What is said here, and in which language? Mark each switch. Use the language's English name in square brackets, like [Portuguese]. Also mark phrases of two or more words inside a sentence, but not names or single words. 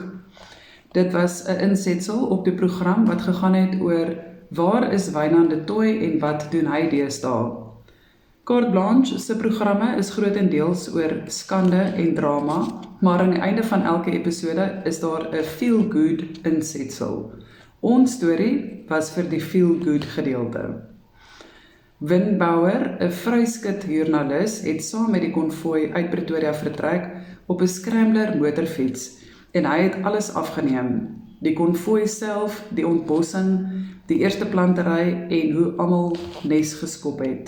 [Afrikaans] Dit was 'n insetsel op die program wat gegaan het oor waar is Wynand de Tooy en wat doen hy deesdae. Carte Blanche se programme is grootendeels oor skande en drama, maar aan die einde van elke episode is daar 'n feel-good insetsel. Ons storie was vir die feel-good gedeelte. Win Bauer, 'n vryskut joernalis, het saam met die konvooi uit Pretoria vertrek op 'n scrambler motorfiets en hy het alles afgeneem. Die konvooi self, die ontbossing, die eerste plantery en hoe almal nes geskop het.